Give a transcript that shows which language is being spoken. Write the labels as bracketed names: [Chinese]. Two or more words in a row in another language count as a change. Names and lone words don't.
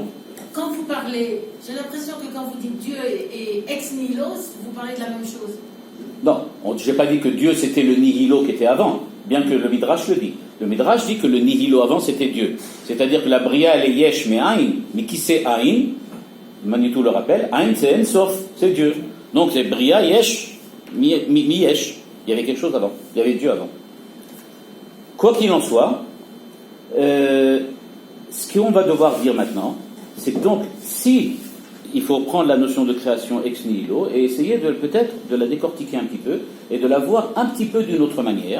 [French] Quand vous parlez, j'ai l'impression que quand vous dites Dieu et [Latin] ex nihilo, [French] vous parlez de la même chose. Non, je n'ai pas dit que Dieu c'était le nihilo qui était avant, bien que le Midrash le dit. Le Midrash dit que le nihilo avant c'était Dieu. C'est-à-dire que la bria elle est yesh mais aïn, mais qui c'est aïn? Manitou le rappelle, aïn c'est en sauf, c'est Dieu. Donc c'est [Hebrew] בריאה יש מיש. [French] Il y avait quelque chose avant, il y avait Dieu avant. Quoi qu'il en soit, ce qu'on va devoir dire maintenant, c'est que donc si il faut prendre la notion de création [Latin] ex nihilo [French] et essayer peut-être de la décortiquer un petit peu et de la voir un petit peu d'une autre manière.